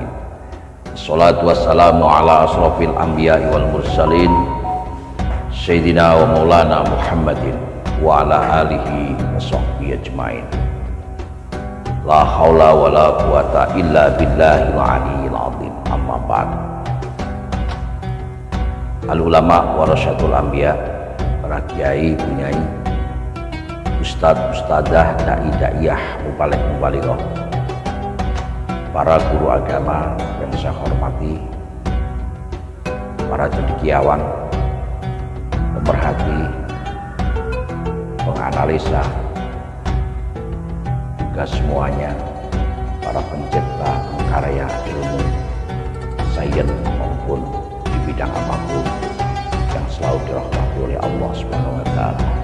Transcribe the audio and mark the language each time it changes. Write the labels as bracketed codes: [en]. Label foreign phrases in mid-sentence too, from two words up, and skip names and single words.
[ar] والصلاة والسلام على أشرف الأنبياء والمرسلين سيدنا ومولانا محمد وعلى آله وصحبه أجمعين. لا حول ولا قوة إلا بالله العلي العظيم. أما بعد. العلماء ورثة الأنبياء, [id] para kiai, bunyai, ustadz, ustadzah, dai, daiyah, mubalik, mubalighah, para guru agama yang saya hormati, para cendekiawan, pemerhati, penganalisa, juga semuanya, para pencipta, pengkarya ilmu, sains maupun di bidang apapun yang selalu dirahmati oleh [ar] الله سبحانه وتعالى.